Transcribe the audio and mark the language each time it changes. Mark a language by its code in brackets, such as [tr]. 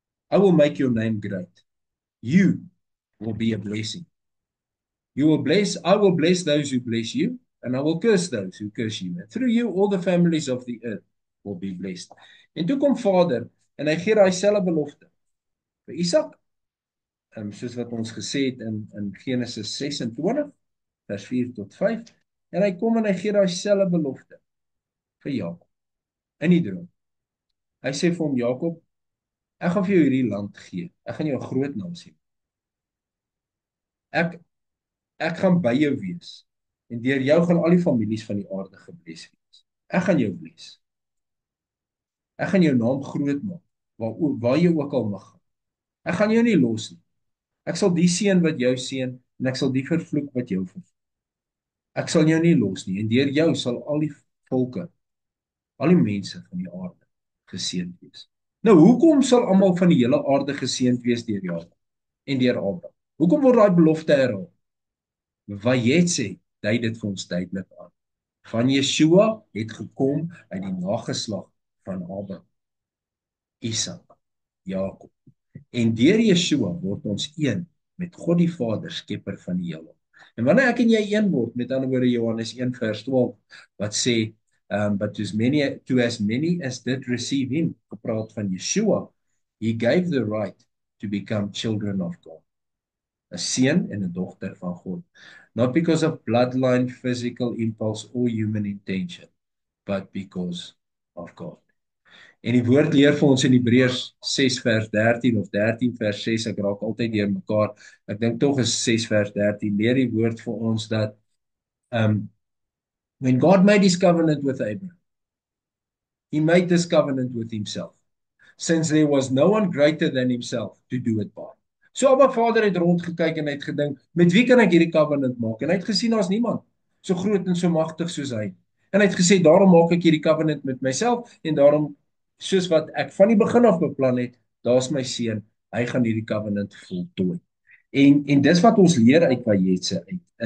[en] I will make your name great. You will be a blessing. I will bless those who bless you, and I will curse those who curse you. And through you, all the families of the earth will be blessed. [af] En toe kom Vader, en hy gee daai selfe belofte vir Isak, soos wat ons gesê het in Genesis 26, vers 4 tot 5, en hy kom en hy gee daai selfe belofte vir Jakob, in die droom. Hy sê vir hom, Jakob, ek gaan vir jou hierdie land gee, ek gaan jou 'n groot nasie. Ek gaan by jou wees, en deur jou gaan al die families van die aarde gebless wees. Ek gaan jou bless. Ek gaan jou naam groot maak, waar jy ook al mag gaan. Ek gaan jou nie los nie. Ek sal die seën wat jou seën, en ek sal die vervloek wat jou vervloek. Ek sal jou nie los nie, en deur jou sal al die volke, al die mense van die aarde geseënd wees. Nou, hoekom sal almal van die hele aarde geseënd wees deur Jakob en deur Abraham? Hoekom word daai belofte herhaal? Vayetse dui dit vir ons duidelik aan. Van Yeshua het gekom uit die nageslag van Abraham, Isak, Jakob. En deur Yeshua word ons een met God die Vader, skepper van die heelal. En wanneer ek en jy een word, met ander woorde Johannes 1 vers 12 wat sê [en] but to as many as did receive him, [af] gepraat van Yeshua, [en] he gave the right to become children of God. [af] 'n seun en 'n dogter van God. [en] Not because of bloodline, physical impulse or human intention, but because of God. [af] En die woord leer vir ons in Hebreërs 6 vers 13 of 13 vers 6, ek raak altyd deur mekaar. Ek dink tog is 6 vers 13. Leer die woord vir ons dat um when God made his covenant with Abraham, he made this covenant with himself, since there was no one greater than himself to do it by. So Abba Vader het rondgekyk en hy het gedink, met wie kan ek hierdie covenant maak? En hy het gesien daar's niemand so groot en so magtig soos hy. En hy het gesê daarom maak ek hierdie covenant met myself en daarom soos wat ek van die begin af beplan het, daar's my seun, hy gaan hierdie covenant voltooi. En dis wat ons leer uit Vayetse uit.